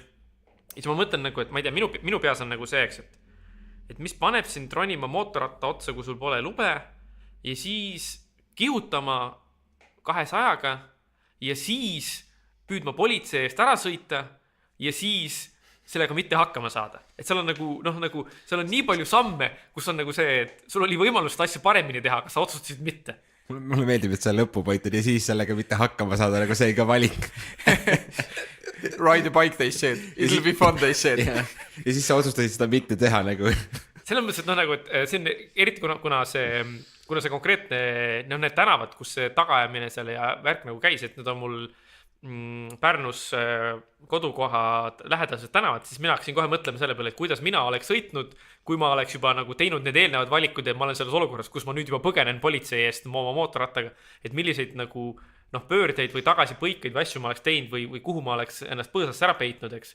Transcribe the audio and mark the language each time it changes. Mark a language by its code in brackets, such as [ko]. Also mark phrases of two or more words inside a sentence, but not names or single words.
[et] Ja siis ma mõtlen nagu, et ma ei tea, minu peas on nagu see, et mis paneb sind ronima mootorratta otsa, kui sul pole lube ja siis kihutama 200-ga ja siis püüdma politsei eest ära sõita ja siis sellega mitte hakkama saada. Et seal on nagu seal on nii palju samme, kus on nagu see, et sul oli võimalus asja paremini teha, aga sa otsustasid mitte. Mulle meeldib, et see lõpupoint on ja siis sellega mitte hakkama saada, nagu see ei ka valik. [en] Ride a bike, they said. It'll be fun, they said. [et] Ja siis sa otsustasid seda mitte teha nagu. Selles mõttes, et et see on eriti kuna see konkreetne need tänavad, kus see tagajamine seal ja värk nagu käis, et need on mul Pärnus kodukoha lähedased tänavad, siis mina hakkasin kohe mõtlema selle peale, et kuidas mina oleks sõitnud, kui ma oleks juba nagu teinud need eelnevad valikud ja ma olen selles olukorras, kus ma nüüd juba põgenen politsei eest oma mootorrattaga, et milliseid nagu pöördeid või tagasipõikeid või asju ma oleks teinud või kuhu ma oleks ennast põõsasse ära peitnud, eks.